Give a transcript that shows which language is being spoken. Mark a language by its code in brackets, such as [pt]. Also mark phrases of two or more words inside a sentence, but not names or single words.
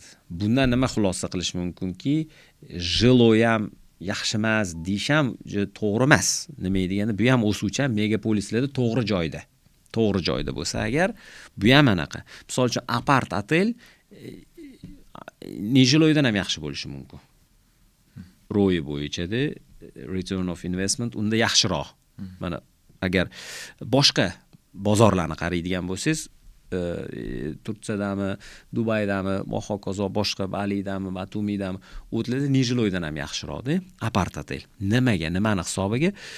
[uz] Bundan nima xulosa qilish mumkinki, jiloy ham yaxshi emas deyish ham to'g'ri emas. Nima degani, bu ham o'suvchan megapolislarda to'g'ri joyda bo'lsa agar, bu ham anaqa. Misol uchun apart otel nejiloydan ham yaxshi bo'lishi mumkin. Ro'yi bo'yicha-da, [en] return of investment [uz] unda yaxshiroq. Mana agar boshqa bozorlarni qaraydigan bo'lsangiz, Turkiyadami, Dubaydami, hokazo boshqa Balidami, Batumidami, o'tlarda nejiloydan ham yaxshiroq-da, apart otel. Nimani hisobiga?